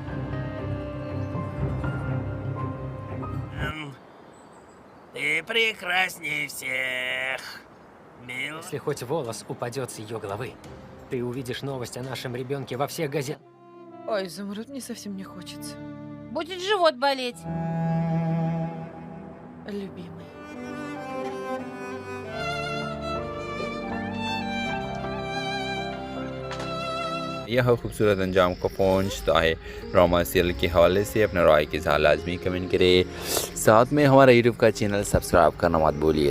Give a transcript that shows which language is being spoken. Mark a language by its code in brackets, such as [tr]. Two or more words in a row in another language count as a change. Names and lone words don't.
[ru] Ты прекрасней всех. Мил. Если хоть волос упадет с ее головы, ты увидишь новость о нашем ребенке во всех газетах. Ой, Изумруд, мне совсем не хочется. Будет живот болеть. Любимый. [hi] यह खूबसूरत अंजाम को पहुंचता है [en] drama serial [hi] के हवाले से अपने राय के साथ लाजमी कमेंट करें। साथ में हमारा यूट्यूब का चैनल सब्सक्राइब करना मत भूलिए।